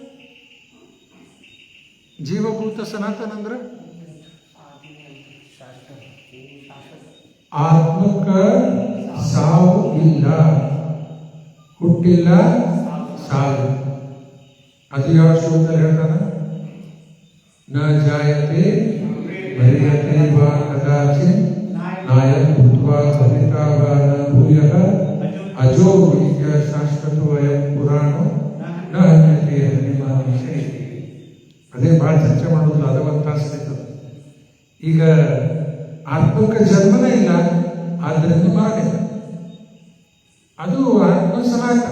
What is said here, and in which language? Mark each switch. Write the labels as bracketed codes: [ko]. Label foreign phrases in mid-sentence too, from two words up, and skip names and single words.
[kn] ಜೀವಭೂತ ಸನಾತನ ಅಂದ್ರೆ ಆತ್ಮಕ್ಕ ಸಾವು ಇಲ್ಲ, ಹುಟ್ಟಿಲ್ಲ, ಸಾವು. ಅದು ಯಾವ ಶ್ಲೋಕದಲ್ಲಿ ಹೇಳ್ತಾನ? [sa] ನ ಜಾಯತೆ ಮರಿಯತೆ ವಾ ಕದಾಚಿತ್ ನಾಯಂ ಭೂತ್ವಾ ಭವಿತಾ ವಾ ನ ಭೂಯಃ ಅಜೋ ಬೀಜ ಶಾಶ್ವತೋ ಅಯಂ ಪುರಾಣೋ ನ ಹನ್ಯತೆ ಹರಿಮಾನುಷೇ. [kn] ಅದೇ ಭಾಳ ಚರ್ಚೆ ಮಾಡೋದಿಲ್ಲ, ಅದು ಒಂದು ತಾಸು ನಡೀತದೆ. ಈಗ ಆತ್ಮಕ್ಕೆ ಜನ್ಮನೇ ಇಲ್ಲ, ಆದ್ದರಿಂದ ಮರಣಿಲ್ಲ. ಅದು ಆತ್ಮ ಸನಾತನ.